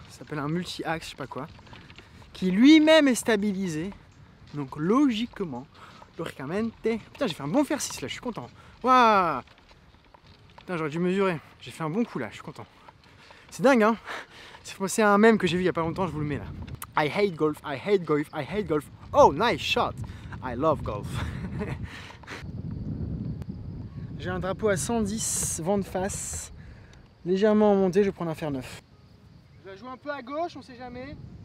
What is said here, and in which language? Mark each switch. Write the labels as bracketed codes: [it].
[fr] Ça s'appelle un multi-axe, je sais pas quoi. Qui lui-même est stabilisé. Donc logiquement. Putain, j'ai fait un bon fer 6 là, je suis content. Waouh. Putain, j'aurais dû mesurer. J'ai fait un bon coup là, je suis content. C'est dingue, hein. C'est un mème que j'ai vu il y a pas longtemps, je vous le mets là. [en] I hate golf, I hate golf, I hate golf. Oh, nice shot. I love golf. [fr] J'ai un drapeau à 110, vent de face. Légèrement en montée, je vais prendre un fer 9. Je vais jouer un peu à gauche, on sait jamais.